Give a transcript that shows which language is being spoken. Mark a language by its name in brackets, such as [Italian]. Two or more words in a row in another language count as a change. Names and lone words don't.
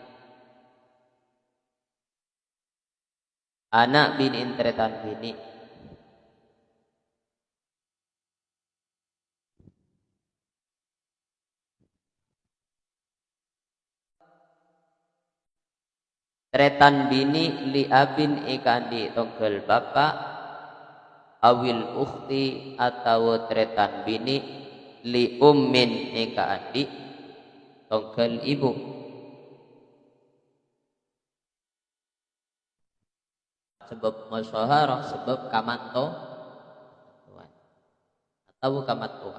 [Madurese] Anak biniin tretan bini. Tretan bini [Arabic] li abin [Madurese] ikandi tongkel bapak. [Arabic] Awil ukhti [Madurese] atau tretan bini [Arabic] li ummin [Madurese] ikandi tongkel ibu. Sebab musyaharah sebab kamanto atau kamanto.